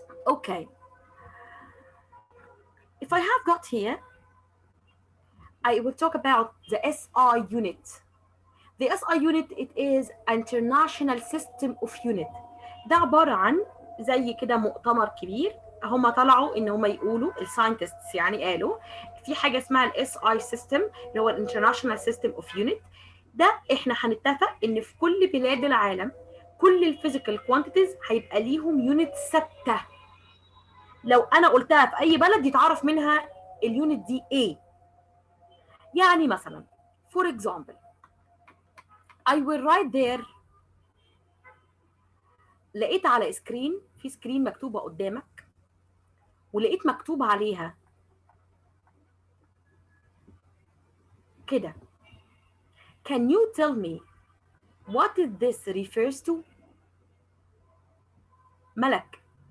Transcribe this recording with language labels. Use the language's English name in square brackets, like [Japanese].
[English] Okay. If I have got here, I will talk about the SI unit. The SI unit, it is International System of Unit. [Arabic] ده عبارة عن زي كده مؤتمر كبير هم طلعوا ان هم يقولوا الساينتستس يعني قالوا في حاجه اسمها الاس اي سيستم اللي هو الانترناشونال سيستم اوف يونت. ده احنا هنتفق ان في كل بلاد العالم كل الفيزيكال كوانتيتيز هيبقى ليهم يونت ثابته. لو انا قلتها في اي بلد يتعرف منها اليونت دي ايه. يعني مثلا [English] for example I will write there. [Arabic] لقيت على سكرين، في سكرين مكتوبه قدامك ولقيت مكتوب عليها كده [English] can you tell me what is this refers to؟ [Arabic] ملك.